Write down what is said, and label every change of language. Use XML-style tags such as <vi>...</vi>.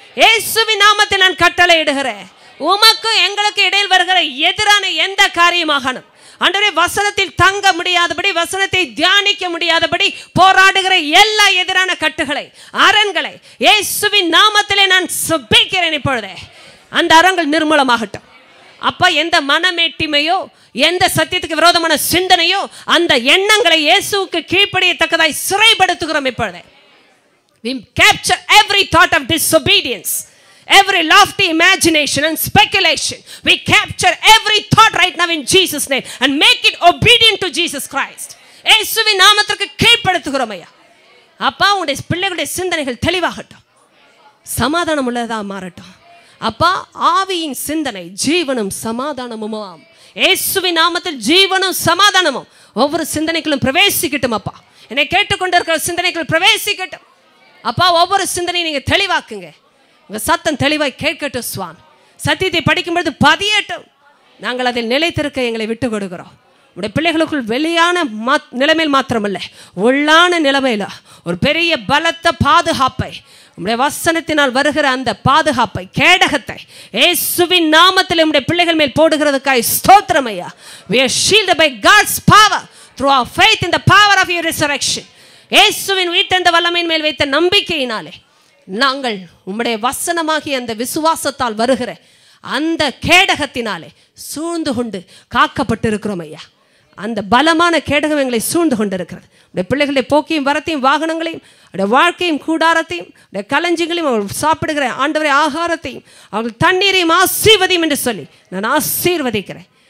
<ta>இயேசுவின் நாமத்தில் நான் கட்டளை இடுகிறேன். உமக்கு எங்களுக்கு இடையில் வருகிற எதிரான எந்த காரியமாகணும் ஆண்டவரே, வசனத்தில் தங்க முடியாதபடி, வசனத்தை தியானிக்க முடியாதபடி போராடுகிற எல்லா எதிரான கட்டுகளை, அரண்களை இயேசுவின் நாமத்திலே நான் சுபிக்கிறேன். இப்பொழுதே அந்த அரண்கள் நிர்மூலமாகட்டும் அப்பா. எந்த மனமேட்டிமையோ, எந்த சத்தியத்துக்கு விரோதமான சிந்தனையோ, அந்த எண்ணங்களை இயேசுவுக்கு கீழ்ப்படியத்தக்கதாய் சிறைப்படுத்துகிறோம் இப்பொழுதே.</ta> <en>We capture every thought of disobedience, every lofty imagination and speculation. We capture every thought right now in Jesus name and make it obedient to Jesus Christ.</en> <ta>இயேசுவின் நாமத்திற்கு கீழ்ப்படுத்துகிறோம் ஐயா. அப்பா, உங்களுடைய பிள்ளைகளுடைய சிந்தனைகள் தெளிவாகட்டும், சமாதானம் உள்ளதா மாறட்டும் அப்பா. ஆவியின் சிந்தனை ஜீவனும் சமாதானமுமாம். இயேசுவின் நாமத்தில் ஜீவனும் சமாதானமும் ஒவ்வொரு சிந்தனைகளும் பிரவேசிக்கட்டும் அப்பா. என்னை கேட்டுக்கொண்டிருக்கிற சிந்தனைகள் பிரவேசிக்கட்டும் அப்பா. ஒவ்வொரு சிந்தனையும் நீங்க தெளிவாக்குங்க. உங்க சத்தம் தெளிவாய் கேட்கட்டும் சுவாமி. சத்தியத்தை படிக்கும்பொழுது பதியட்டும். நாங்கள் அதில் நிலைத்திருக்க எங்களை விட்டு கொடுக்கிறோம். உடைய பிள்ளைகளுக்குள் வெளியான நிலைமையில் மாத்திரமல்ல, உள்ளான நிலைமையில ஒரு பெரிய பலத்த பாதுகாப்பை, உடைய வசனத்தினால் வருகிற அந்த பாதுகாப்பை, கேடகத்தை இயேசுவின் நாமத்தில் உடைய பிள்ளைகள் மேல் போடுகிறதுக்காய் ஸ்தோத்திரம் ஐயா.</ta> <en>We are shielded by God's power through our faith in the power of your resurrection.</en> <ta>இயேசுவின் உயிர்த்தெழுந்த வல்லமையின் மேல் வைத்த நம்பிக்கையினாலே நாங்கள் உம்முடைய வசனமாகிய அந்த விசுவாசத்தால் வருகிற அந்த கேடகத்தினாலே சூழ்ந்து கொண்டு காக்கப்பட்டிருக்கிறோம் ஐயா. அந்த பலமான கேடகம் எங்களை சூழ்ந்து கொண்டிருக்கிறது. உடைய பிள்ளைகளுடைய போக்கையும் வரத்தையும், வாகனங்களையும், அவருடைய வாழ்க்கையும், கூடாரத்தையும், அவருடைய களஞ்சியங்களையும், அவர்கள் சாப்பிடுகிற ஆண்டவரை ஆகாரத்தையும், அவர்கள் தண்ணீரையும் ஆசீர்வதியும் என்று சொல்லி நான் ஆசீர்வதிக்கிறேன்.</ta>